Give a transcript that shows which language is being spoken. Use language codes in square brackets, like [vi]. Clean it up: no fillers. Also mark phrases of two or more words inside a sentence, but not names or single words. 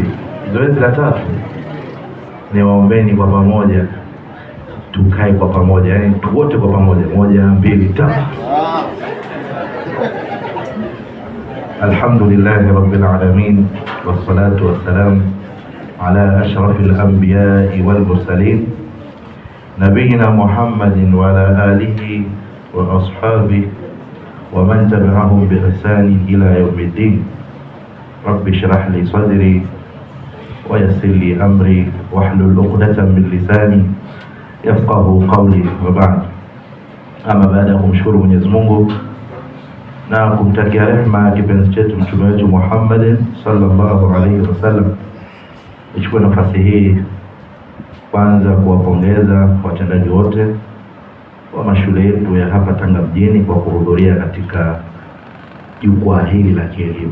[sw] Zoezi la tatu ni waombeni kwa pamoja, tukae kwa pamoja, yani wote kwa pamoja, 1, 2, 3. [ar] الحمد لله رب العالمين، والصلاة والسلام على أشرف الأنبياء والمرسلين، نبينا محمد وعلى آله وأصحابه ومن تبعهم بإحسان إلى يوم الدين. رب اشرح لي صدري ويسر لي أمري واحلل عقدة من لساني يفقهوا قولي. وبعد. [sw] Ama baada ya kumshukuru Mwenyezi Mungu na kumtakia rehema kipenzi chetu mtume wetu Muhammad [ar] صلى الله عليه وسلم, [sw] nichukue nafasi hii kwanza kuwapongeza watendaji wote wa mashule yetu ya hapa Tanga mjini kwa kuhudhuria katika jukwaa hili la kielimu.